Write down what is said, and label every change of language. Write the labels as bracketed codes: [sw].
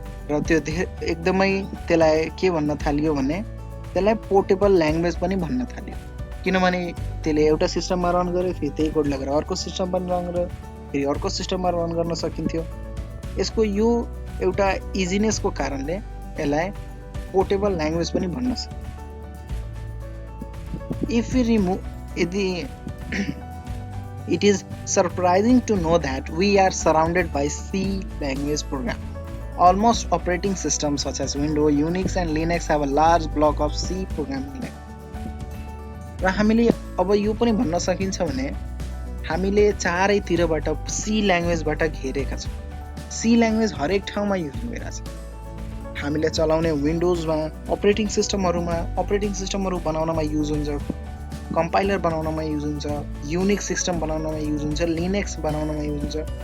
[ne] र त्यो एकदमै त्यसलाई के भन्न थालियो भने त्यसलाई पोर्टेबल ल्याङ्ग्वेज पनि भन्न थाल्यो, किनभने त्यसले एउटा सिस्टममा रन गर्यो, फेरि त्यही कोड लगेर अर्को सिस्टम पनि रन गर्यो, फेरि अर्को सिस्टममा रन गर्न सकिन्थ्यो. यसको यो एउटा इजिनेसको कारणले यसलाई पोर्टेबल ल्याङ्ग्वेज पनि भन्न सक्छ. [en] If we remove it is surprising to know that we are surrounded by C language program. Almost operating systems such as Windows, Unix and Linux have a large block of C programming language. [ne] र हामीले अब यो पनि भन्न सकिन्छ भने हामीले चारैतिरबाट C ल्याङ्ग्वेजबाट घेरेका छौँ. C ल्याङ्ग्वेज हरेक ठाउँमा युज भइरहेछ. हामीले चलाउने विन्डोजमा, अपरेटिङ सिस्टमहरू बनाउनमा युज हुन्छ, कम्पाइलर बनाउनमा युज हुन्छ, युनिक्स सिस्टम बनाउनमा युज हुन्छ, लिनक्स बनाउनमा युज हुन्छ.